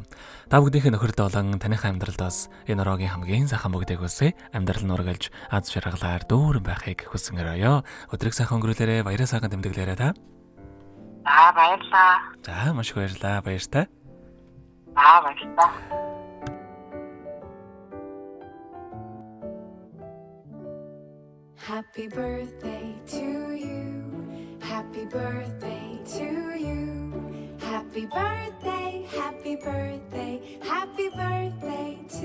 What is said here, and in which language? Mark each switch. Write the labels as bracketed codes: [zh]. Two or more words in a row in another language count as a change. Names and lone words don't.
[mn] Та бүгдийнхээ нөхөрт болон таныхаа амьдралдаас энэ ороогийн хамгийн сайхан бүгдийг хүсье. Амьдрал нь ургалж аз жаргалаар дүүрэн байхыг хүсэн өрөөё. Өдрийг сайхан өнгөрүүлээрэ, баяраа сайхан тэмдэглээрэ та. За баярлаа. За маш их баярлалаа. Баяртай. За баярлалаа. [en] Happy birthday to you. Happy birthday to you. Happy birthday, happy birthday, happy birthday